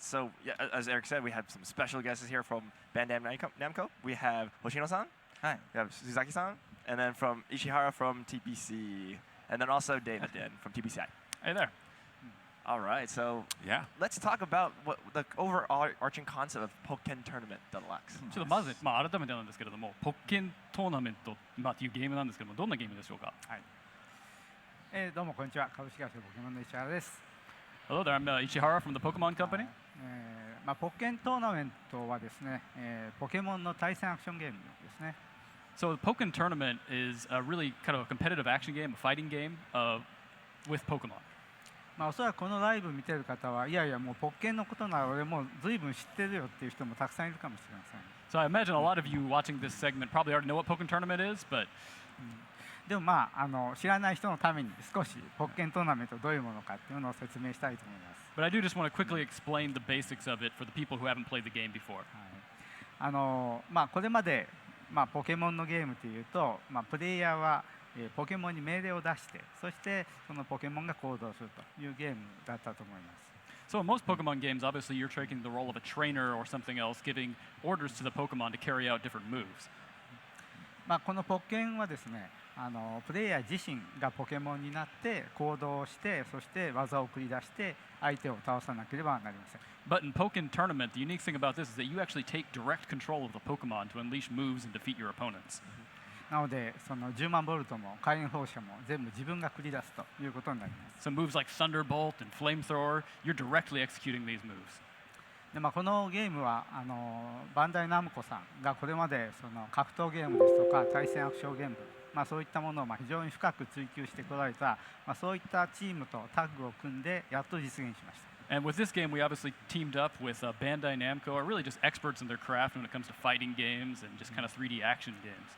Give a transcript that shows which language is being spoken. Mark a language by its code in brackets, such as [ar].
[en] So, yeah, as Eric said, we have some special guests here from Bandai Namco. We have Hoshino-san. Hi. We have Suzaki-san. And then from Ishihara from TPC. And then also David from TPCI. Hey there. All right. So, yeah, let's talk about what the overarching concept of Pokken Tournament Deluxe. [ja] ちょっとまず、改めてなんですけれども、ポッケントーナメント、というゲームなんですけども、どんなゲームでしょうか。はい。どうもこんにちは。株式会社ポケモンの石原です。 [en] Hello there, I'm Ishihara from the Pokemon Company. [ja] ポッケントーナメントはですね、ポケモンの対戦アクションゲームですね。 [en] So the Pokken Tournament is a really kind of a competitive action game, a fighting game with Pokemon. [ja] おそらくこのライブ見てる方はいやいやもうポッケンのことなら俺もう随分知ってるよっていう人もたくさんいるかもしれません。 [en] So I imagine a lot of you watching this segment probably already know what Pokken Tournament is, but [ja] でも知らない人のために少しポッケントーナメントどういうものかっていうのを説明したいと思います。 [en] But I do just want to quickly explain the basics of it for the people who haven't played the game before. [ja] これまでポケモンのゲームというとプレイヤーはポケモンに命令を出してそしてそのポケモンが行動するというゲームだったと思います。 [en] So in most Pokemon games, obviously you're taking the role of a trainer or something else, giving orders to the Pokemon to carry out different moves. [ja] このポッケンはですね、プレイヤー自身がポケモンになって行動をしてそして技を繰り出して相手を倒さなければなりません。 [en] But in Pokken Tournament, the unique thing about this is that you actually take direct control of the Pokemon to unleash moves and defeat your opponents. [ja] なので、その10万ボルトも火炎放射も全部自分が繰り出すということになります。 [en] So moves like Thunderbolt and Flamethrower, you're directly executing these moves. [ja] でこのゲームはバンダイナムコさんがこれまでその格闘ゲームですとか対戦アクションゲーム、そういったものを非常に深く追求してこられた、そういったチームとタッグを組んでやっと実現しました。 [en] And with this game, we obviously teamed up with Bandai Namco, are really just experts in their craft when it comes to fighting games and just kind of 3D action games.